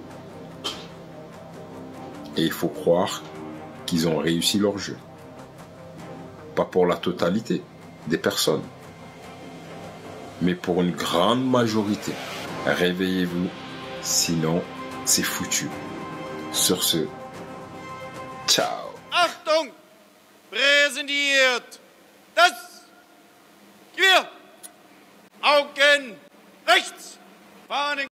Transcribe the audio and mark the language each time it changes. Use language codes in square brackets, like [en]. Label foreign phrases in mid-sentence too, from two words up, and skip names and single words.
[fr] Et il faut croire qu'ils ont réussi leur jeu. Pas pour la totalité des personnes, mais pour une grande majorité. Réveillez-vous, sinon c'est foutu. Sur ce, ciao. [de] Achtung! Präsentiert das Gewehr! Augen rechts! Fahnen